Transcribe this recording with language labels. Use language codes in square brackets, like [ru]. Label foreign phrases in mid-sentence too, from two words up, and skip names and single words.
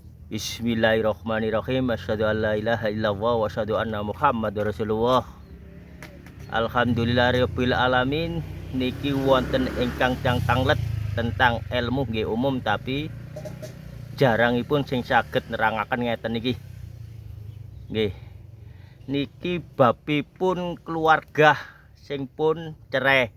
[ar] بسم الله الرحمن الرحيم أشهد أن لا إله إلا الله وأشهد أن محمدا رسول الله. الحمد لله رب العالمين. [jv] Niki wonten ingkang tanglet tentang ilmu nggih umum, tapi jarangipun sing saged nerangaken ngeten niki. Nggih. Niki babipun keluarga sing pun cerai.